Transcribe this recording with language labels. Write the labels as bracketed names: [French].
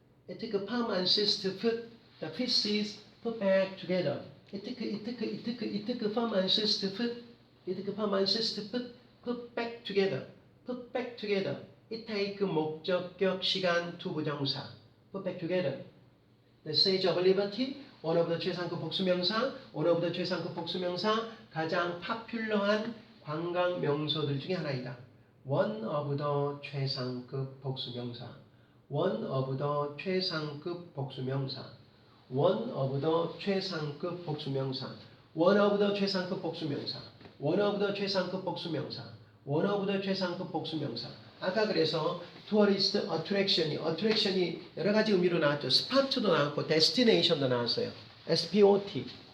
[English] It took 4 months to put the pieces put back together. It took 4 months to put. It took 4 months to put back together. Put back together. it take [Korean] 목적격 시간 투부정사. [English] Put back together. [Korean] The Statue of Liberty, 원어부터 최상급 복수명사, 원어부터 최상급 복수명사, 가장 파퓰러한 관광 명소들 중에 하나이다. [English] One of the [Korean] 최상급 복수명사. [English] One of the 최상급 복수명사. One of the [Korean] 최상급 복수명사. [English] One of the 최상급 복수명사. One of the [Korean] 최상급 복수명사. [English] One of the 최상급 복수명사. [Korean] 아까 그래서 tourist attraction이 여러 가지 의미로 나왔죠. spot도 나왔고 destination도 나왔어요. SPOT.